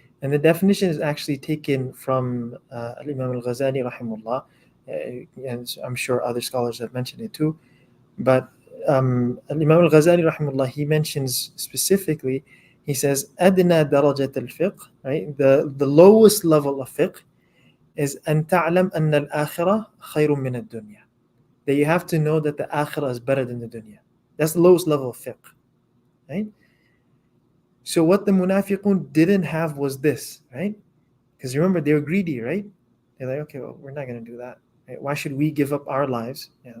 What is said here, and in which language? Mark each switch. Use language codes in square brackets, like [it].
[en] And the definition is actually taken from Imam al-Ghazali rahimahullah, and I'm sure other scholars have mentioned it too. But Imam al-Ghazali rahimahullah, he mentions specifically, he says, [ar] أدنى درجة الفقه, [en] right? The lowest level of fiqh is [ar] أن تعلم أن الآخرة خير من الدنيا. [en] That you have to know that the akhirah is better than the dunya. That's the lowest level of fiqh, right? So what the munafiqun didn't have was this, right? Because remember, they were greedy, right? They're like, okay, well, we're not going to do that. Right? Why should we give up our lives?